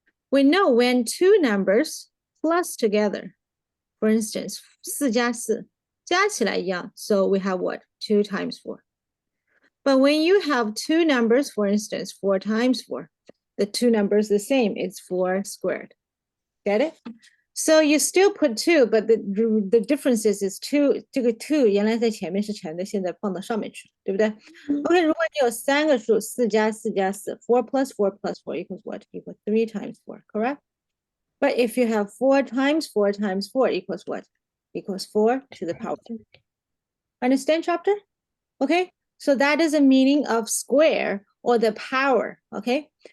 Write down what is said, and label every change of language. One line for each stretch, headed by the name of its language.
English: We know when two numbers plus together, for instance,
Chinese: 4加4加起来一样,
English: so we have what? 2 times 4. But when you have two numbers, for instance, 4 times 4, the two numbers the same, it's 4 squared. Get it? So you still put 2, but the difference is 2,
Chinese: 这个 2 原来在前面是乘的，现在放到上面去，对不对？ OK， 如果你有3个数，4加4加4 ，
English: 4 plus 4 plus 4 equals what? Equals 3 times 4, correct? But if you have 4 times 4 times 4 equals what? Equals 4 to the power. Understand, chapter? Okay, so that is the meaning of square or the power, okay?